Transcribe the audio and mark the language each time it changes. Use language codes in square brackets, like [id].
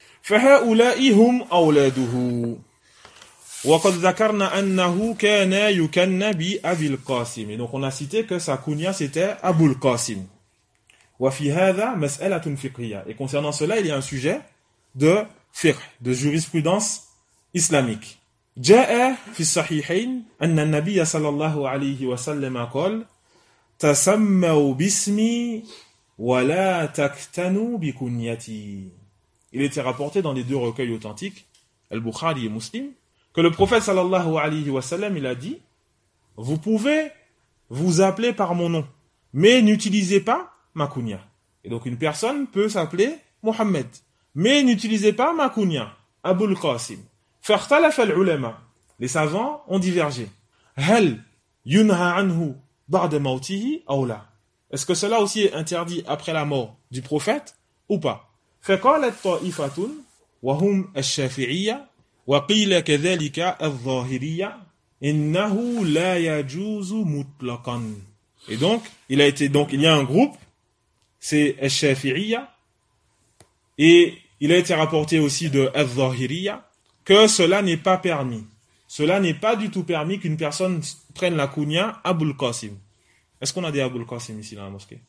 [ar] فَهَؤُلَاءِ هُمْ أَوْلَادُهُ وَقَدْ ذَكَرْنَا أَنَّهُ كَانَ يُكَنَّ بِأَبِي الْقَاسِمِ. [fr] Et donc, on a cité que sa kunya, c'était Abu al-Qasim. [ar] وَفِي هَذَا مَسْأَلَةٌ فِقْهِيَّةٌ. [fr] Et concernant cela, il y a un sujet de fiqh, de jurisprudence islamique. [ar] جاء في الصحيحين أن النبي صلى الله عليه وسلم قال تسموا باسمي ولا تكتنوا بكنيتي. [fr] Il était rapporté dans les deux recueils authentiques, Al-Bukhari et Muslim, que le prophète صلى الله عليه وسلم il a dit: vous pouvez vous appeler par mon nom, mais n'utilisez pas ma kunya. Et donc une personne peut s'appeler Mohammed, mais n'utilisez pas ma kunya, Abu al-Qasim. [ar] فاختلف العلماء. [fr] Les savants ont divergé. [ar] هل ينهى عنه بعد موته أو لا. [fr] Est-ce que cela aussi est interdit après la mort du prophète ou pas? [ar] فقال الطائفة وهم الشافعية وقيل كذلك الظاهرية إنه لا يجوز مطلقا. [fr] Et donc, il y a un groupe, c'est الشافعية, et il a été rapporté aussi de الظاهرية, que cela n'est pas permis. Cela n'est pas du tout permis qu'une personne prenne la kunya Abu al-Qasim. Est-ce qu'on a des Abu al-Qasim ici dans la mosquée?